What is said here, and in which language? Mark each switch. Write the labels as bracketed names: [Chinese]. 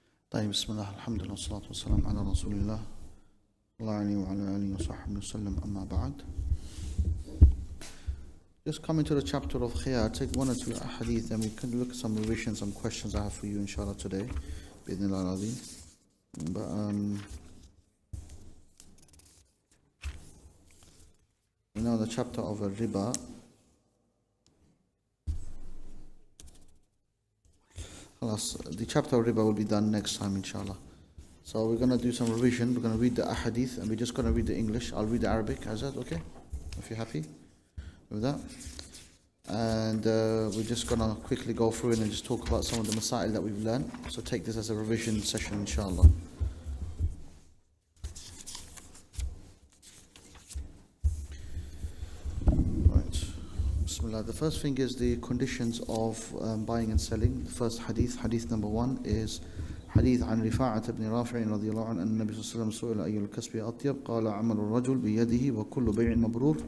[Arabic] طيب، بسم الله الحمد لله والصلاة والسلام على رسول الله الله عليه وعلى آله وصحبه وسلم. أما بعد. [English] Just coming to the chapter of Khiyar, take one or two hadith and we can look at some revisions, some questions I have for you inshallah today. Bidnillah al-Azim. But the chapter of riba. The chapter of riba will be done next time inshallah. So we're going to do some revision. We're going to read the ahadith and we're just going to read the English. I'll read the Arabic. Is that okay? If you're happy with that. And we're just going to quickly go through it and just talk about some of the masail that we've learned. So take this as a revision session inshallah. The first thing is the conditions of buying and selling. The first hadith number 1 is [Arabic] حديث عن رفاعة بن رافع رضي الله عنه أن النبي صلى الله عليه وسلم سئل أي الكسب أطيب قال عمل الرجل بيده وكل بيع مبرور.